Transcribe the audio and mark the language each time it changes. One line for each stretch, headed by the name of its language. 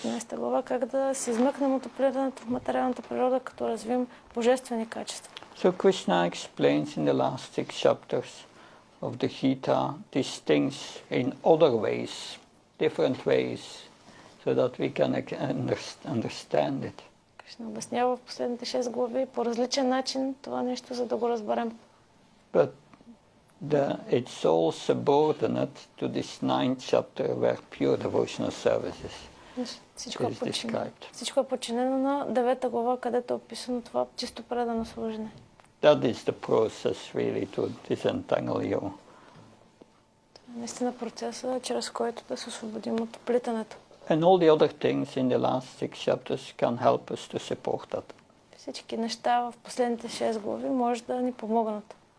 Bulgarian: 16 глава как да се измъкнем от оплитането в материалната природа, като развием божествени качества.
English: So Krishna explains in the last 6 chapters of the Gita these things in other ways, different ways, so that we can understand it.
Bulgarian: Кришна обяснява в последните 6 глави по различен начин това нещо, за да го разберем.
English: But it's all subordinate to this 9th chapter where pure devotional services is described.
Bulgarian: Всичко е подчинено на 9 глава, където е описано това чисто предано служене.
English: That is the process really to disentangle you.
Bulgarian: Това е наистина процеса, чрез който да се освободим от оплитането.
English: And all the other things in the last 6 chapters can help us to support that.
Bulgarian: Всички неща в последните 6 глави може да ни помогнат.